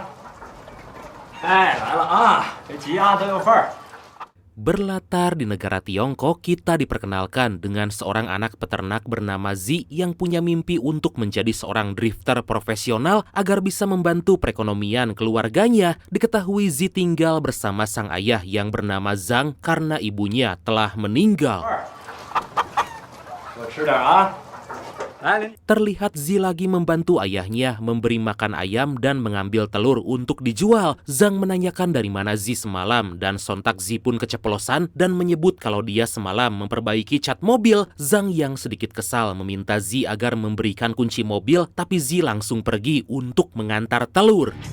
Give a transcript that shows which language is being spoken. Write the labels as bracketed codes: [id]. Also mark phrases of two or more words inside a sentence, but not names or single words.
[zh] 哎，来了啊，这鸡鸭都有份儿。 [id] Berlatar di negara Tiongkok, kita diperkenalkan dengan seorang anak peternak bernama Zi yang punya mimpi untuk menjadi seorang drifter profesional agar bisa membantu perekonomian keluarganya. Diketahui Zi tinggal bersama sang ayah yang bernama Zhang karena ibunya telah meninggal. [zh] 多吃点啊！来， [id] Terlihat Zi lagi membantu ayahnya memberi makan ayam dan mengambil telur untuk dijual. Zhang menanyakan dari mana Zi semalam dan sontak Zi pun keceplosan dan menyebut kalau dia semalam memperbaiki cat mobil. Zhang yang sedikit kesal meminta Zi agar memberikan kunci mobil, tapi Zi langsung pergi untuk mengantar telur.